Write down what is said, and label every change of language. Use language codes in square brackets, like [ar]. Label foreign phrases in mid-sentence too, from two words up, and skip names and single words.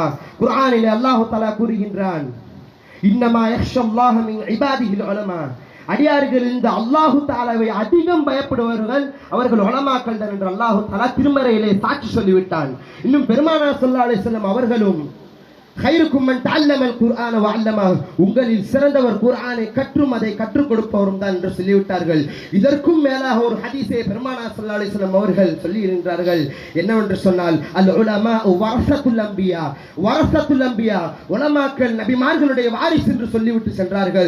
[ta] குர்ஆனிலே அல்லாஹ் தஆலா கூறுகின்றான், [ar] إنما يخشى الله من عباده العلماء. [ta] அடியார்கள் இந்த அல்லாஹு தஆலாவை அதிகம் பயப்படுபவர்கள் அவர்கள் உலமாக்கள் தான் என்று அல்லாஹு தஆலா திருமறையிலே சாட்சி சொல்லிவிட்டான். இன்னும் பெருமானார் [ar] صلى الله عليه وسلم அவர்களும் خيركم من تعلم القرآن وعلمه, [ta] உங்களில் சிறந்தவர் குர்ஆனை கற்றும் அதை கற்றுக் கொடுப்பவரும் தான் என்று சொல்லிவிட்டார்கள். இதற்கும் மேலாக ஒரு ஹதீஸை பெருமானார் [ar] صلى الله عليه وسلم [ta] அவர்கள் சொல்லி இருக்கிறார்கள். என்னவென்று சொன்னால், [ar] العلماء ورثة الأنبياء، ورثة الأنبياء, [ta] உலமாக்கள் நபிமார்களுடைய வாரிசு என்று சொல்லிவிட்டு சென்றார்கள்.